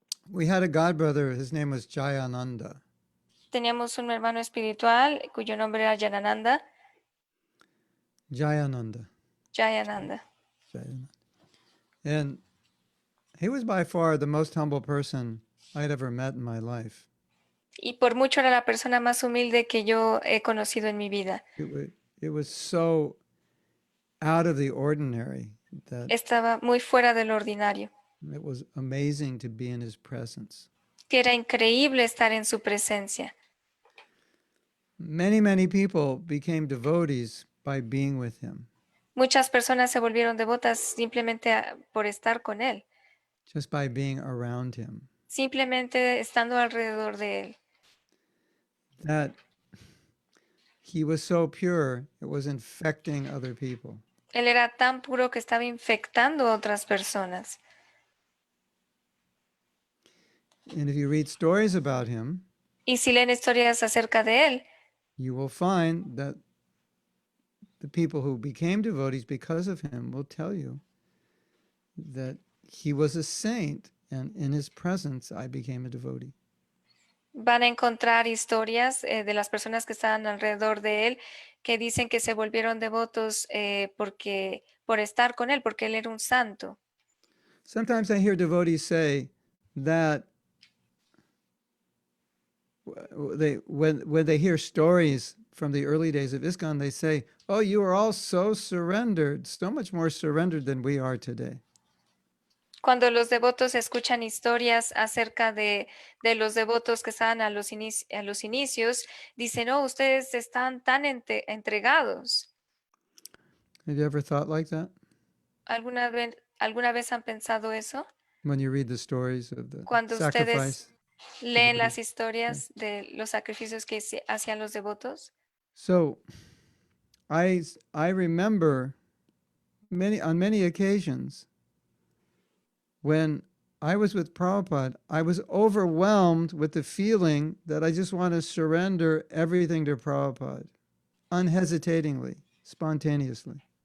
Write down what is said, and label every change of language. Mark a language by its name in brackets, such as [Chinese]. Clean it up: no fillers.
[English] We had a godbrother, his name was Jayananda. [Spanish] Teníamos un hermano espiritual cuyo nombre era Jayananda. [English] Jayananda. [Spanish] Jayananda. [English] And he was by far the most humble person I'd ever met in my life. [Spanish] Y por mucho era la persona más humilde que yo he conocido en mi vida. [English] It was so out of the ordinary that [Spanish] Estaba muy fuera del ordinario. [English] it was amazing to be in his presence. [Spanish] Que era increíble estar en su presencia. [English] Many people became devotees by being with him, [Spanish] Muchas personas se volvieron devotas simplemente por estar con él, [English] just by being around him. [Spanish] simplemente estando alrededor de él. [English] That he was so pure, it was infecting other people. [Spanish] Él era tan puro que estaba infectando a otras personas. [English] And if you read stories about him, [Spanish] Y si leen historias acerca de él, [English] you will find that the people who became devotees because of him will tell you that he was a saint, and in his presence I became a devotee. [Spanish] van a encontrar historias de las personas que estaban alrededor de él que dicen que se volvieron devotos por estar con él, porque él era un santo. [English] Sometimes I hear devotees say that when they hear stories from the early days of ISKCON, they say, "Oh, you are all so surrendered, so much more surrendered than we are today." [Spanish] Cuando los devotos escuchan historias acerca de los devotos que estaban a los inicios, dicen, oh, ustedes están tan entregados. [English] Have you ever thought like that? [Spanish] ¿Alguna vez han pensado eso? [English] When you read the stories of the [Spanish] Cuando [English] sacrifice. [Spanish] ustedes leen las historias de los sacrificios que hacían los devotos. [English] So I remember on many occasions when I was with Prabhupada, I was overwhelmed with the feeling that I just want to surrender everything to Prabhupada, unhesitatingly, spontaneously.